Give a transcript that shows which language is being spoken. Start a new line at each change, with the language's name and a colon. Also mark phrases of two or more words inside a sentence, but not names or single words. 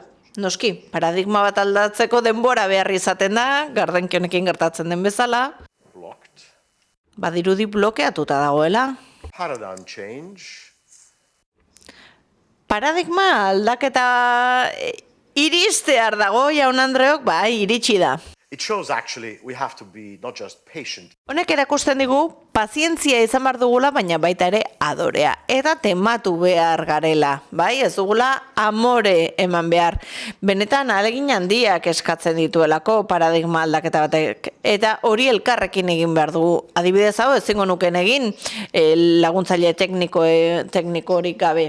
Basque: Noski, paradigma bat aldatzeko denbora behar izaten da, gardenki honekin gertatzen den bezala.
English: Blocked.
Basque: Badirudi blokeatuta dagoela.
English: Paradigm change.
Basque: Paradigma aldaketa iristear dago, jaun Andreok, bai, iritsi da.
English: It shows actually we have to be not just patient.
Basque: Honek erakusten digu, pazientzia izan behar dugula, baina baita ere adorea. Eta tematu behar garela, bai? Ez dugula amore eman behar. Benetan ahalegin handiak eskatzen dituelako paradigma aldaketa batek. Eta hori elkarrekin egin behar dugu. Adibidez hau ezingo nuken egin laguntzaile tekniko horik gabe.